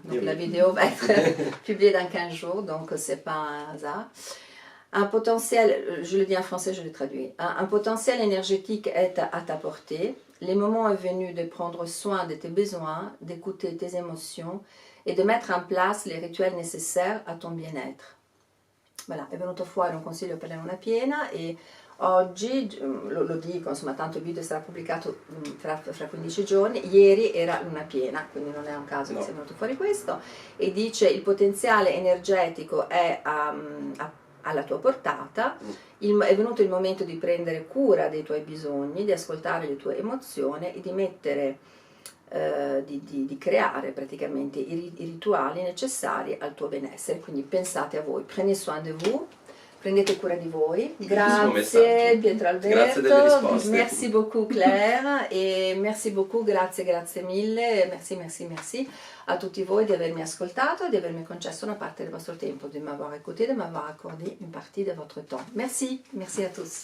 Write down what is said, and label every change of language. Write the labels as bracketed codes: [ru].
[fr] Donc la vidéo va être publiée dans 15 jours, donc c'est pas un hasard. Un potentiel, je le dis en français, je le traduis. Un potentiel énergétique est à ta portée. Les moments est venu de prendre soin de tes besoins, d'écouter tes émotions et de mettre en place les rituels nécessaires à ton bien-être. [it] voilà, è venuto fuori un consiglio per la luna piena e oggi, lo dico, insomma, tanto il video sarà pubblicato fra 15 giorni, ieri era luna piena, quindi non è un caso che sia venuto fuori questo, e dice il potenziale energetico è alla tua portata, è venuto il momento di prendere cura dei tuoi bisogni, di ascoltare le tue emozioni e di mettere, di creare praticamente i rituali necessari al tuo benessere, quindi pensate a voi, [fr] prenez soin de vous, [it] prendete cura di voi. Grazie Pietro Alberto, grazie delle risposte. [fr] Merci beaucoup Claire [it] e [fr] merci beaucoup, [it] grazie mille, merci a tutti voi di avermi ascoltato e di avermi concesso una parte del vostro tempo, [fr] de m'avoir écouté, de m'avoir accordé une partie de votre temps. Merci à tous